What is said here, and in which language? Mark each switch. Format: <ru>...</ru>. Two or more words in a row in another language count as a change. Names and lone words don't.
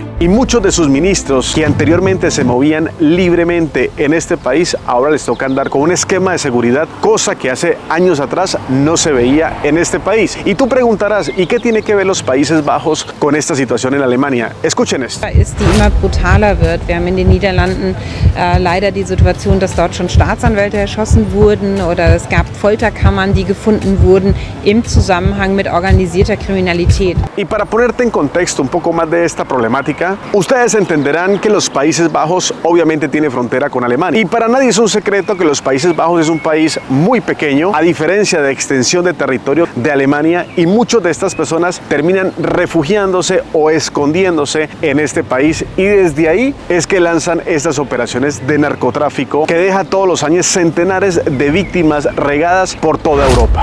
<es>Y muchos de sus ministros que anteriormente se movían libremente en este país, ahora les toca andar con un esquema de seguridad, cosa que hace años atrás no se veía en este país. Y tú preguntarás, ¿y qué tiene que ver los Países Bajos con esta situación en Alemania? Escuchen esto.</es> <de>Ist die immer brutaler wird. Wir haben in den Niederlanden leider die Situation, dass dort schon Staatsanwälte erschossen wurden oder es gab Folterkammern, die gefunden wurden im Zusammenhang mit organisierter Kriminalität.</de> <es>Y para ponerte en contexto un poco más de esta problemática, ustedes entenderán que los Países Bajos obviamente tiene frontera con Alemania. Y para nadie es un secreto que los Países Bajos es un país muy pequeño, a diferencia de extensión de territorio de Alemania, y muchas de estas personas terminan refugiándose o escondiéndose en este país, y desde ahí es que lanzan estas operaciones de narcotráfico que deja todos los años centenares de víctimas regadas por toda Europa.</es>